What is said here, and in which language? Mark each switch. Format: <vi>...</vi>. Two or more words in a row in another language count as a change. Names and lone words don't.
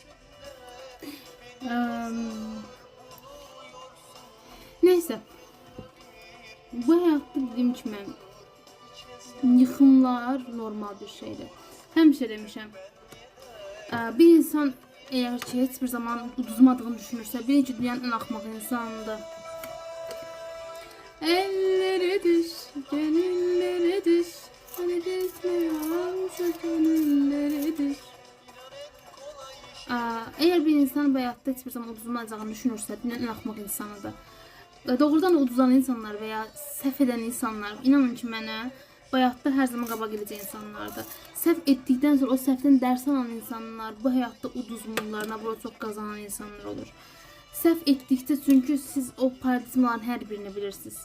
<az>Neysə. Bu həyatda dediyim kimi yıxımlar normal bir şeydir. Həmişə demişəm. Bir insan eğer ki heç bir zaman uduzmadığını düşünürsə, birinci dünyanın en axmaq insanıdır.</az> <tr>Ellere düş, gönüllere düş, hani düşmüyorsa gönüllere düş. Eğer bir insan hayatta hiçbir zaman</tr> <az>uduzmayacağını düşünürsə, dünyanın en axmaq insanıdır. Doğrudan uduzan insanlar veya səhv edən insanlar, inanın ki mənə, bu həyatda hər zaman qabaq gedəcək insanlardır. Səhv etdikdən sonra o səhvdən dərs alan insanlar bu həyatda uduzmurlar, nabura çox qazanan insanlar olur. Səhv etdikdə, çünki siz o paradigmaların hər birini bilirsiniz.</az>